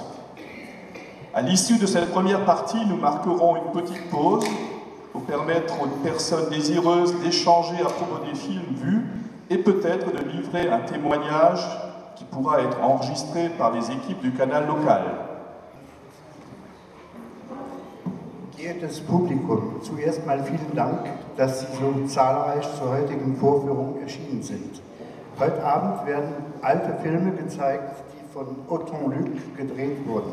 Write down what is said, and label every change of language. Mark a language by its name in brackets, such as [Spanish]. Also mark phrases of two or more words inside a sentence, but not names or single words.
[French] À l'issue de cette première partie, nous marquerons une petite pause pour permettre aux personnes désireuses d'échanger à propos des films vus et peut-être de livrer un témoignage qui pourra être enregistré par les équipes du canal local. [German] Geehrtes Publikum, zuerst mal vielen Dank, dass Sie so zahlreich zur heutigen Vorführung erschienen sind. Heute Abend werden alte Filme gezeigt, die von Autant Luc gedreht wurden.